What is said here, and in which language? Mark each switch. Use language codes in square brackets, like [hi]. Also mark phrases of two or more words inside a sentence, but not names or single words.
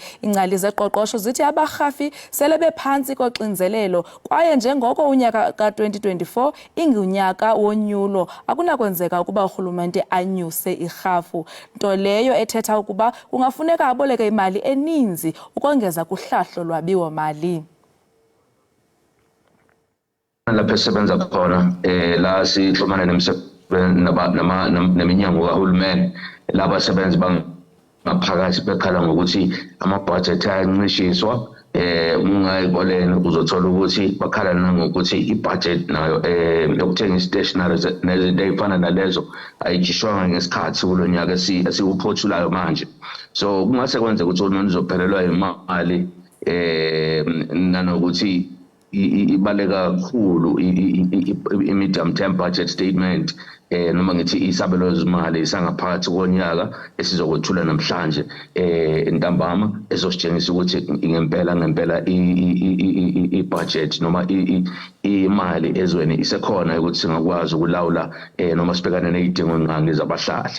[xh] Ingcali zeqoqosho zithi abarhafi sele bephantsi koxinzelelo kwaye njengoko unyaka ka-2024 ingunyaka wonyulo, akunakwenzeka ukuba urhulumente anyuse irhafu, nto leyo ethetha ukuba kungafuneka aboleke imali eninzi ukongeza kuhlahlo lwabiwo-mali. [zu] Lapho esebenza khona la sixhumana neminyango kahulumeni, laba abasebenzi bangaphakathi bekhala ngokuthi ama-budget ayancishiswa. Ungayiboleni uzothola ukuthi bakhala nangokuthi i-budget nayo yokuthenga i-stationery nezinto ey'fana nalezo ayijishwanga ngesikhathi kulo nyaka esiwuphothulayo manje. So kungase kwenzeka ukuthi uhulumeni uzophelelwa imali nanokuthi ibaleka kakhulu i- [en] medium term budget statement [zu] noma ngithi isabelo zimali sangaphakathi konyaka esizokwethula namhlanje ntambama ezositshengisa ukuthi ngempela i-budget noma imali ezweni isekhona ukuthi singakwazi ukulawula noma sibhekane nezidingo nqangi zabahlali.